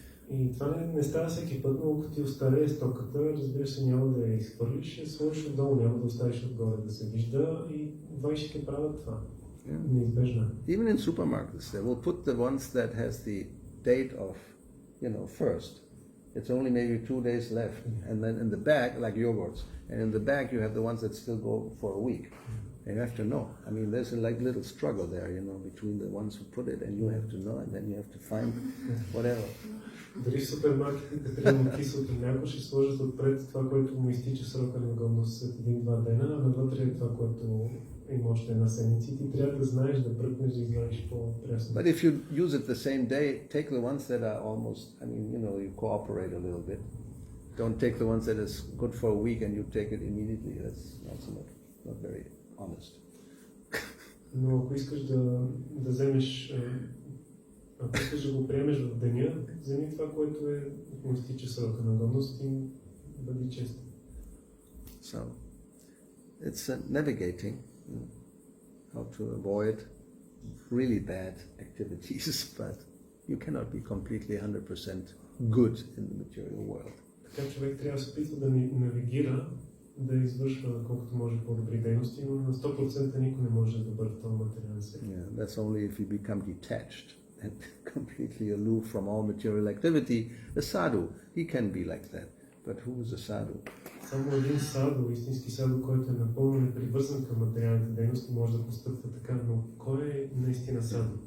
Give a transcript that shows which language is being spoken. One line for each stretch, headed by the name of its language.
Bulgarian: И това не става всеки път, но като ти остарее стоката, разбира се, няма да я изхвърлиш, ще сложиш отдолу, няма да оставиш отгоре да се вижда и Вайшите правят това. Неизбежно.
English: Even in supermarkets, they will put the ones that has the date of, first. It's only maybe 2 days left, and then in the back, like yogurts, and in the back you have the ones that still go for a week. And you have to know. I mean, there's a like little struggle there, between the ones who put it, and you have to know, and then you have to find whatever.
Bulgarian: Дали в супермаркетите, примерно киселото мляко, ще сложат отпред това, което му изтича срока на годност след 1-2 дена, а навътре е това, което има още една седмица и ти трябва да знаеш, да бръкнеш, да извадиш по-прясно.
English: But if you use it the same day, take the ones that are almost, you cooperate a little bit. Don't take the ones that is good for a week and you take it immediately. That's also not very honest.
Bulgarian: Но ако искаш да вземеш, ако искаш да го приемеш в деня, вземи това, което му изтича срока на годност и бъди честен.
English: So, it's navigating how to avoid really bad activities, but you cannot be completely 100% good in the material world.
Bulgarian: Така човек трябва да се опитва да навигира, да извършва колкото може по-добри дейности, но на 100% никой не може да бъде добър в този материален свет.
English: Yeah, that's only if you become detached and completely aloof from all material activity. The sadhu, he can be like that. But who is a sadhu?
Bulgarian: Само един саду, истински саду, който е напълно непривързан към материалните дейности, може да постъпва така, но кой е наистина саду?